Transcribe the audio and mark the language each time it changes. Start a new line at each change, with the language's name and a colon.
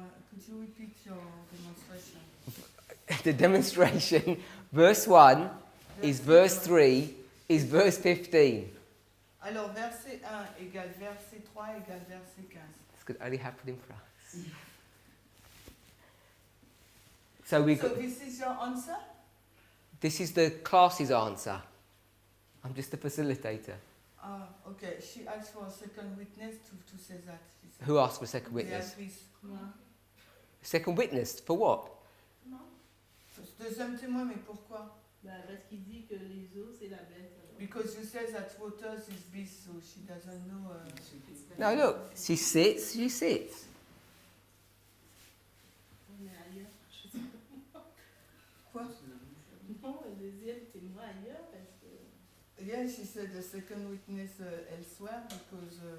English: Could you repeat your demonstration? The demonstration, verse 1 is verse 3 is verse 15.
French: Alors, verset 1 égale verset 3 égale verset 15.
English: This could only happen in France. So we So got, this is your answer? this is the class's answer. I'm just a facilitator. Ah, okay. She asked for a second witness to say that. She said. Who asked for second witness? Béatrice. Second witness for what?
French: Deuxième témoin, mais pourquoi? Parce qu'il dit que les eaux, c'est la bête.
English: Because you said that waters is beast, so she doesn't know. No, look, she sits.
French: Mais ailleurs, je sais pas. Quoi? Non, le deuxième témoin ailleurs, parce que...
English: Yeah, she said the second witness elsewhere because.